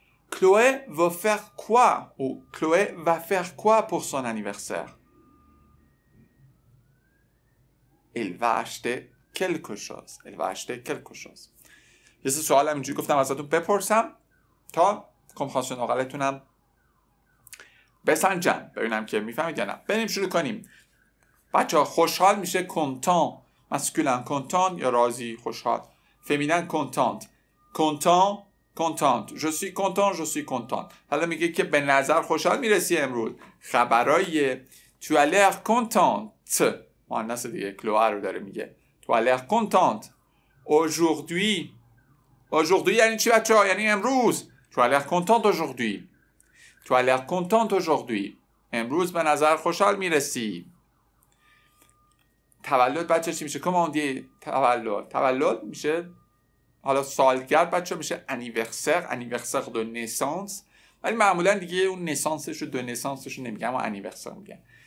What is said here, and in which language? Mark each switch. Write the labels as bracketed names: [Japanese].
[French] Chloé va faire quoi? Ou Chloé va faire quoi pour son anniversaire? Elle va acheter quelque chose. [Persian] یه سوال همینجوری گفتم ازتون بپرسم تا کمپرانسیون اورالتونم بسنجم ببینم که میفهمید یا نه. بریم شروع کنیم. بچه ها خوشحال میشه کنتان، مسکولن کنتان یا راضی خوشحال، فمینن کنتانت، کنتان کنتانت، [French] je suis content je suis content. [Persian] حالا میگه که به نظر خوشحال میرسی امروز، خبرای [French] tu as l'air contente، [Persian] مؤنث دیگه کلوآ رو داره میگه [French] tu as l'air contente aujourd'hui. [Persian] aujourd'hui یعنی چی بچه ها؟ یعنی امروز. [French] tu as l'air contente aujourd'hui. tu as l'air contente aujourd'hui. [Persian] امروز به نظر خوشحال میرسی. تولد بچه چی میشه؟ [French] comment on dit [Persian] تولد میشه، حالا سالگرد بچه میشه [French] anniversaire de naissance، [Persian] ولی معمولا دیگه اون نسانسش و دو نسانسش رو نمیگن، اما anniversaire میگن.